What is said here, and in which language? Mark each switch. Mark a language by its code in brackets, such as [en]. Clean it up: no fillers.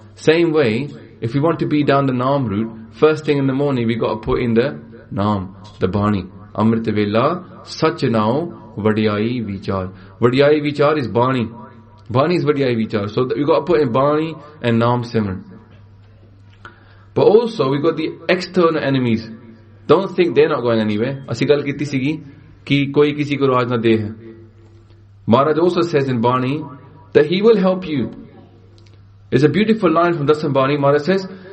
[en] Same way, if you want to be down the naam route, first thing in the morning, we got to put in the naam, the bani. [pa] Amrit vela, sachanao, vadiyai vichar. [en] Vadiyai vichar is bani. Bani is vadiyai vichar. So we got to put in bani and naam simran. But also we got the external enemies. Don't think they're not going anywhere. [pa] ਅਸੀ ਗੱਲ ਕੀਤੀ ਸੀਗੀ ਕਿ ਕੋਈ ਕਿਸੀ ਕੋ ਰਾਜ ਨਾ ਦੇ ਹੈ. [en] Maharaj also says in bani that he will help you. It's a beautiful line from Dasambani. Maharaj says,